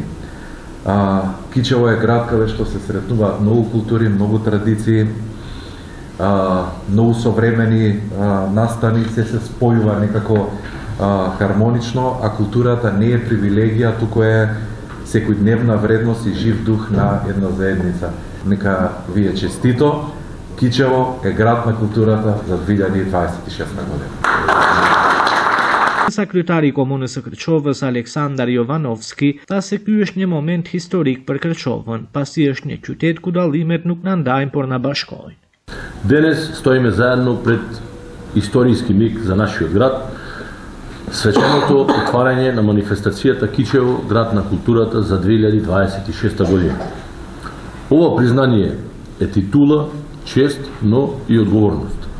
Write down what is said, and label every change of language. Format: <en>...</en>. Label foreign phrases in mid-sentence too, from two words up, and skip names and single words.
<mk>Кичево е град каде што се сретнуваат многу култури, многу традиции, многу современи настани, се спојува некако хармонично, а културата не е привилегија, туку е секојдневна вредност и жив дух на една заедница. Нека ви е честито, Кичево е град на културата за 2026 година.</mk> <sq>Sa kryetari i Komunës së Kërçovës Aleksandar Jovanovski tha se ky është një moment historik për Kërçovën, pasi është një qytet ku dallimet nuk na ndajnë por na bashkojnë.</sq> <mk>Денес стоиме заедно пред историски миг за нашиот град, свеченото отварање на манифестацијата Кичево, град на културата за 2026 година. Ова признание е титула, чест, но и одговорност.</mk>